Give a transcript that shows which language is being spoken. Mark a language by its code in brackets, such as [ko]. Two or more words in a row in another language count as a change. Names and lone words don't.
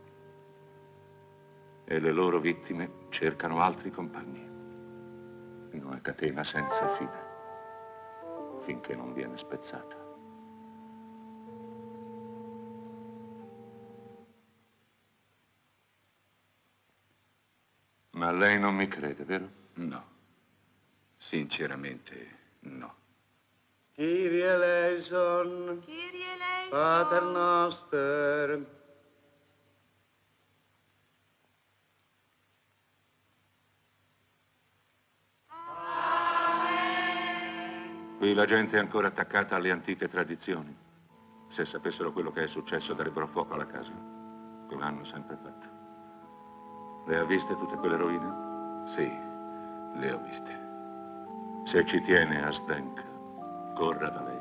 [it] E le loro vittime cercano altri compagni, in una catena senza fine, finché non viene spezzata. Ma lei non mi crede, vero? No. Sinceramente, no. [el] Kyrie eleison, Kyrie eleison, [la] Pater noster. [it] Qui la gente è ancora attaccata alle antiche tradizioni. Se sapessero quello che è successo darebbero fuoco alla casa. Come hanno sempre fatto. Le ha viste tutte quelle rovine? Sì, le ho viste. Se ci tiene a Zdenka, corra da lei.